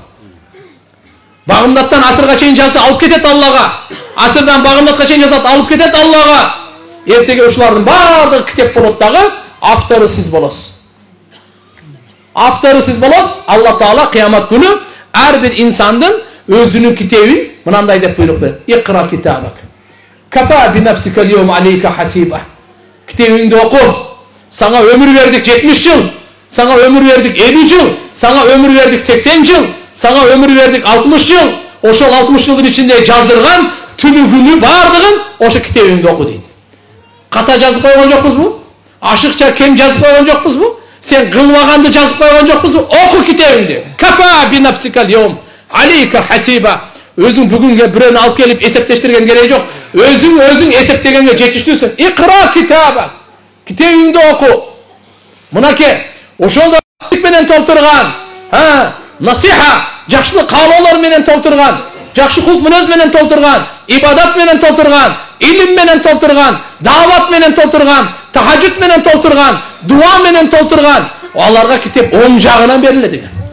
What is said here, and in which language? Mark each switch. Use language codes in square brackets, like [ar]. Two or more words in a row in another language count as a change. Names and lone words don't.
[ky] Багымдаттан асырга чейин жазды, алып кетет Аллага. Асырдан багымдатка чейин жазат, алып кетет Аллага. Эртеге ушулардын баардыгы китеп болот дагы, автору сиз болосуз. Автору сиз болосуз. Алла Таала кыямат күнү ар бир инсандын өзүнүн китебин мынандай деп буйрук берет. [ar] اقرأ كتابك كفى بنفسك اليوم عليك حسيبا. [ky] Китебиңди оку. Сага өмүр бердик 70 жыл. Сага өмүр бердик 50 жыл. Сага өмүр бердик 80 жыл. Сага өмүр бердик 60 жыл. Ошол 60 жылдын ичинде жаздырган түнү күнү бардыгын ошо китебиңди оку дейт. Ката жазып койгон жокпузбу? Ашыкча кем жазып койгон жокпузбу? Сен кылбаганды жазып койгон жокпузбу? Оку китебиңди. [ar] كفى بنفسك اليوم عليك حسيبا. [ky] Өзүң бүгүнгө бирөөнү алып келип эсептештирген кереги жок. Өзүң эсептегенге жетиштүүсүң. [ar] اقرأ كتابك. [ky] Китебиңди оку. Мынаке, ошондо менен толтурган, насиха, жакшылык каалоолор менен толтурган, жакшы кулк мүнөз менен толтурган, ибадат менен толтурган, илим менен толтурган, даават менен толтурган, тахажжуд менен толтурган, дуа менен толтурган, аларга китеп оң жагынан берилет экен.